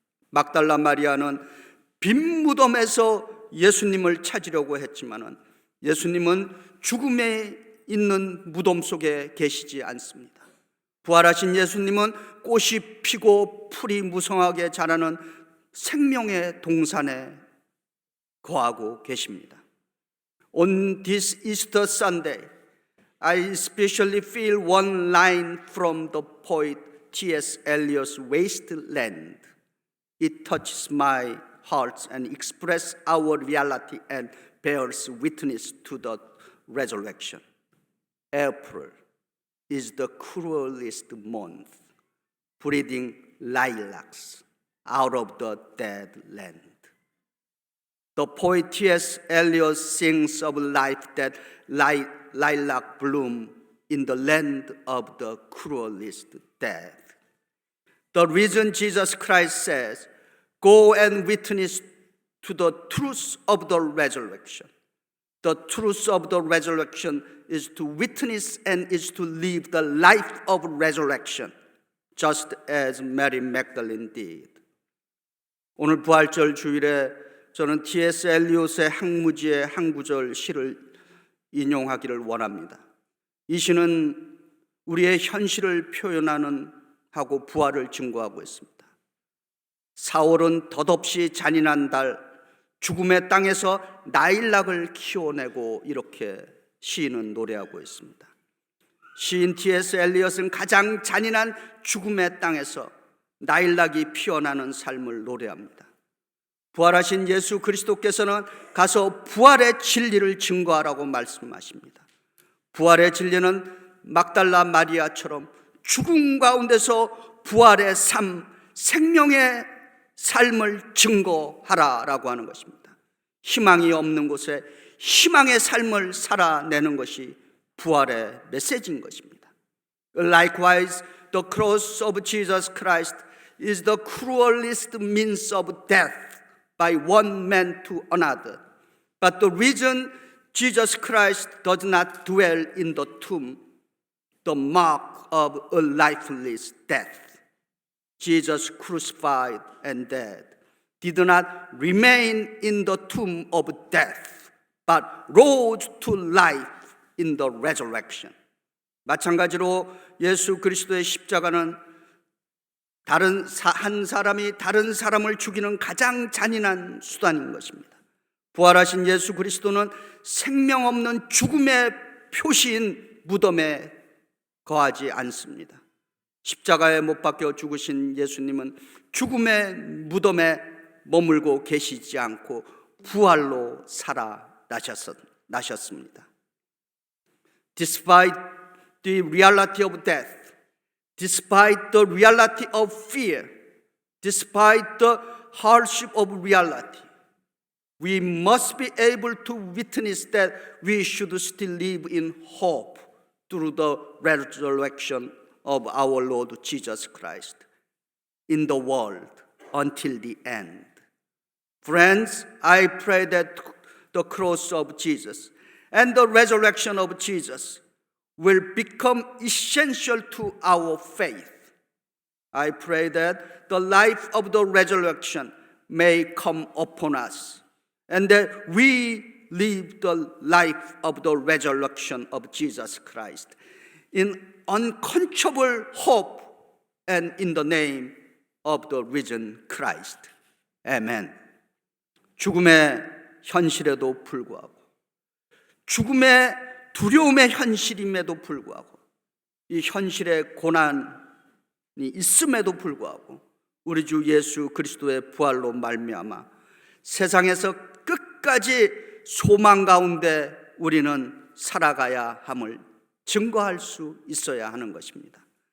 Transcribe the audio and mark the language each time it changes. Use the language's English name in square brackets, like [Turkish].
[Korean] 막달라 마리아는 빈 무덤에서 예수님을 찾으려고 했지만은 예수님은 죽음에 있는 무덤 속에 계시지 않습니다. 부활하신 예수님은 꽃이 피고 풀이 무성하게 자라는 생명의 동산에 거하고 계십니다. [English] On this Easter Sunday, I especially feel one line from the poet T.S. Eliot's Wasteland. It touches my heart and expresses our reality and bears witness to the resurrection. April is the cruelest month, breeding lilacs out of the dead land. The poet T.S. Eliot sings of life that lilac bloom in the land of the cruelest death. The reason Jesus Christ says, "Go and witness to the truth of the resurrection." The truth of the resurrection is to witness and is to live the life of resurrection, just as Mary Magdalene did. [Korean] 오늘 부활절 주일에 저는 T.S. 엘리엇의 항무지의 한 구절 시를 인용하기를 원합니다. 이 시는 우리의 현실을 표현하는 하고 부활을 증거하고 있습니다. 4월은 덧없이 잔인한 달, 죽음의 땅에서 나일락을 키워내고 이렇게 시인은 노래하고 있습니다. 시인 T.S. 엘리엇은 가장 잔인한 죽음의 땅에서 나일락이 피어나는 삶을 노래합니다. 부활하신 예수 그리스도께서는 가서 부활의 진리를 증거하라고 말씀하십니다. 부활의 진리는 막달라 마리아처럼 죽음 가운데서 부활의 삶, 생명의 삶을 증거하라라고 하는 것입니다. 희망이 없는 곳에 희망의 삶을 살아내는 것이 부활의 메시지인 것입니다. [English] Likewise, the cross of Jesus Christ is the cruelest means of death by one man to another. But the reason Jesus Christ does not dwell in the tomb, the mark of a lifeless death. Jesus crucified and dead did not remain in the tomb of death, but rose to life in the resurrection. [Korean] 마찬가지로 예수 그리스도의 십자가는 한 사람이 다른 사람을 죽이는 가장 잔인한 수단인 것입니다. 부활하신 예수 그리스도는 생명 없는 죽음의 표시인 무덤에 거하지 않습니다. 십자가에 못 박혀 죽으신 예수님은 죽음의 무덤에 머물고 계시지 않고 부활로 살아나셨습니다. [English] Despite the reality of death, despite the reality of fear, despite the hardship of reality, we must be able to witness that we should still live in hope through the resurrection of our Lord Jesus Christ in the world until the end. Friends, I pray that the cross of Jesus and the resurrection of Jesus will become essential to our faith. I pray that the life of the resurrection may come upon us and that we live the life of the resurrection of Jesus Christ in unquenchable hope and in the name of the risen Christ. Amen. [Korean] 죽음의 현실에도 불구하고, 죽음의 두려움의 현실임에도 불구하고, 이 현실의 고난이 있음에도 불구하고 우리 주 예수 그리스도의 부활로 말미암아 세상에서 끝까지 소망 가운데 우리는 살아가야 함을 증거할 수 있어야 하는 것입니다.